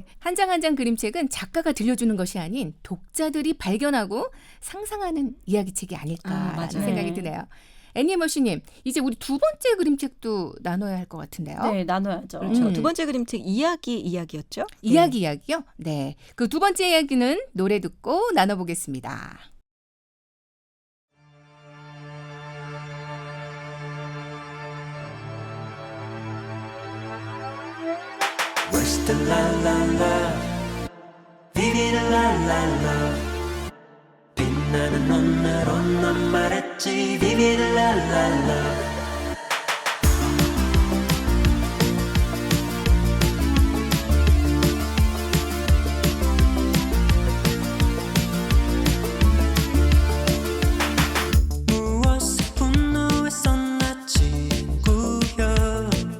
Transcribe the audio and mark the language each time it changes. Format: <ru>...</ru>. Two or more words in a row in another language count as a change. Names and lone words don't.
<ko>한 장 한 장 그림책은 작가가 들려주는 것이 아닌 독자들이 발견하고 상상하는 이야기책이 아닐까라는 맞아요. 생각이 네. 드네요. 애니머씨님, 이제 우리 두 번째 그림책도 나눠야 할 것 같은데요. 네, 나눠야죠. 그렇죠. 두 번째 그림책 이야기였죠? 이야기요? 네. 그 두 번째 이야기는 노래 듣고 나눠보겠습니다.</ko> <en>Where's the la la la? Vivi la la la.</en> <ko>빛나는 오늘로 넌 말했지. Vivi la la la. 무엇에 분노했었나 친구여.</ko>